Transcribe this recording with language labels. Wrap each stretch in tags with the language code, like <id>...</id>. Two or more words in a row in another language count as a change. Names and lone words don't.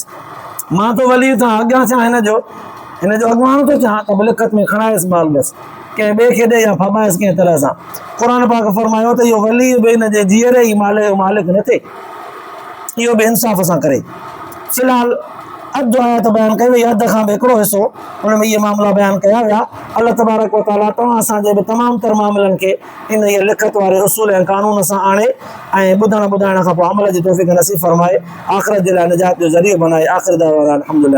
<sd>मां त वली सां अॻियां थियां, हिनजो अॻुवान थो थियां त लिखत में खणाएसि माल, बसि कंहिं ॿिए खे ॾे या फॿाएसि कंहिं तरह सां। क़ुर पाक फरमायो त इहो वली बि हिनजे जीअरे ई मालिक न थिए, इहो बि इंसाफ़ सां करे। फ़िलहाल अधु आयत बयानु कई वई, अधु खां बि हिकिड़ो हिसो हुन में इहे मामला बयानु कया विया। अल्लाह</sd> <ar>تبارك وتعالى</ar> <sd>तव्हां असांजे बि तमामु तर मामलनि खे इन इहे लिखत वारे उसूल ऐं कानून सां आणे ऐं ॿुधण ॿुधाइण खां पोइ अमल जी तौफ़ीक़ नसीब फरमाए, आख़िरत जे लाइ निजात जो ज़रियो बनाए।</sd> <ar>آخر دعوانا الحمد لله.</ar>